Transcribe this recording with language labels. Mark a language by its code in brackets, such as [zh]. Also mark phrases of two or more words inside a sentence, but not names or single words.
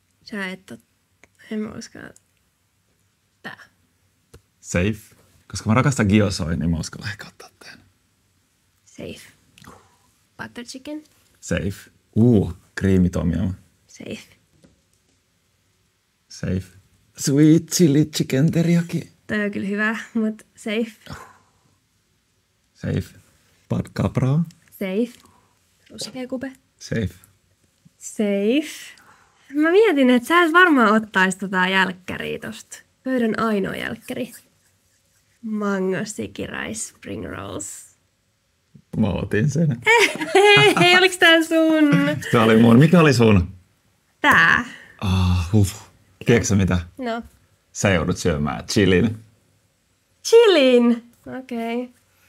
[fi] Sä et oo... En mä uskalla. Tää. Safe. Koska mä rakastan gyosoa, niin mä uskallan ehkä ottaa tän. Safe. Butter chicken. Safe. Creamy tom yum. Safe. Safe. Sweet chili chicken teriyaki. Toi on kyllä hyvä, mut safe. Safe. Pad capra. Safe. Ruskeakube. Safe. Safe. Mä mietin, että sä et varmaan ottais tota jälkkäriä tosta. Pöydän ainoa jälkkäri. Mango sticky rice spring rolls. Mä otin sen. Hei, oliks tää sun? Tää oli mun. Mikä oli sun? Tää. Tiedätkö sä mitä? No. Sä joudut syömään chilin. Chilin. Okei. Okay.